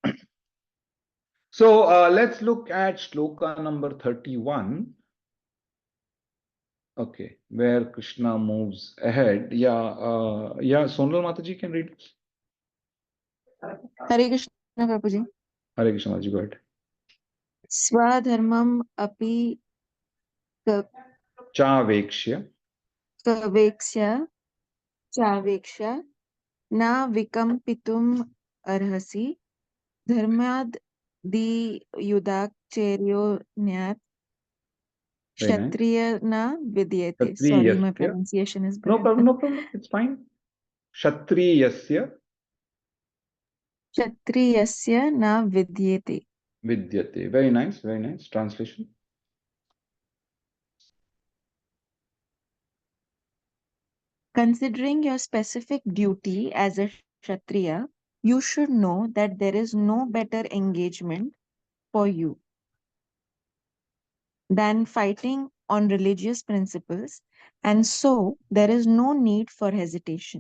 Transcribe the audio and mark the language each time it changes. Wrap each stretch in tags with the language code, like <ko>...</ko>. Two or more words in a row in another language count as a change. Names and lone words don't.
<en>So let's look at shloka number 31. Okay, where Krishna moves ahead. Yeah, Sonal Mataji can read. Hare Krishna Prabhuji. Hare Krishna Mataji, go ahead.</en> <sa>Swadharmam api Chavekshya. kavekshya chavekshya na vikampitum arhasi dharmad di yudak cheryo nyat</sa> <en>Very nice.</en> <sa>kshatriya na vidyate. Sorry, Kshatriyasya.</sa> <en>my pronunciation is No bad. problem, no problem. It's fine.</en> <sa>Kshatriyasya Kshatriyasya na vidyate. vidyate.</sa> <en>Very nice, very nice. Translation. Considering your specific duty as a Kshatriya, you should know that there is no better engagement for you than fighting on religious principles, and so there is no need for hesitation.</en>